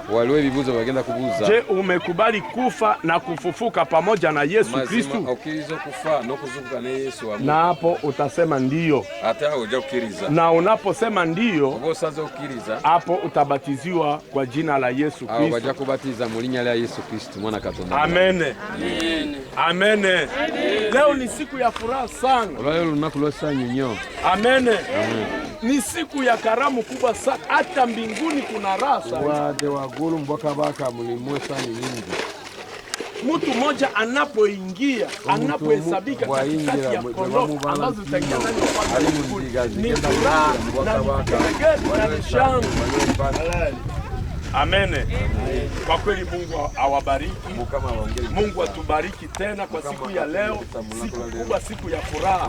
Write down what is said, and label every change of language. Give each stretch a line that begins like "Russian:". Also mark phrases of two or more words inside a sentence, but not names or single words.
Swahili: Je, umekubali kufa na kufufuka pamoja na Yesu Kristo? Na hapo utasema ndio. Na unaposema ndio, hapo utabatiziwa kwa jina la Yesu Kristo.
Ganda: Wajja kubatiza mu linnya lya Yesu Kristo mwana Katonda.
Swahili: Amen. Amen. Amen. Leo ni siku ya furaha sana.
Ganda: Olwayo lunaku lw'essanyu nnyo.
Swahili: Amen. Ni siku ya karamu kubwa sana, hata mbinguni kuna raha sana.
Ganda: Wadde waggulu mu bwakabaka mulimu essanyu nyingi.
Swahili: Mtu mmoja anapoingia, anapohesabika katikati ya kondoo ambazo zitaingia ndani ya ufalme ni furaha na vigelegele na shangwe. Amen. Kwa kweli Mungu awabariki. Mungu atubariki tena kwa siku ya leo, siku kubwa, siku ya furaha.